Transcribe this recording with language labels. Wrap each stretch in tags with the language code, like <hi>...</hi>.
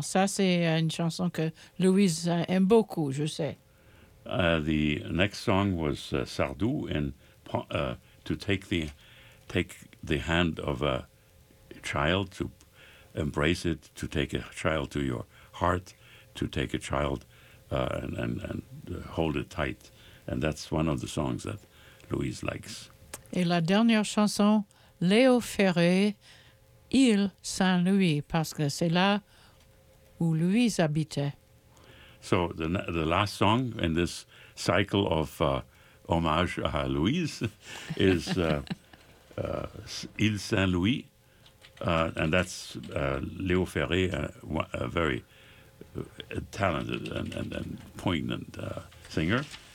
<fr>Ça, c'est une chanson que Louise aime beaucoup, je sais.</fr> <en>The next song was Sardou in to take the hand of a child, to embrace it, to take a child to your heart, to take a child and hold it tight. And that's one of the songs that Louise likes.</en> <fr>Et la dernière chanson, Léo Ferré, Île Saint-Louis, parce que c'est là où Louise habitait.</fr> <en>So the last song in this cycle of</en> <fr>hommage à Louise</fr> <en>is Île Saint-Louis, and that's Léo Ferré, a very talented and poignant singer.</en>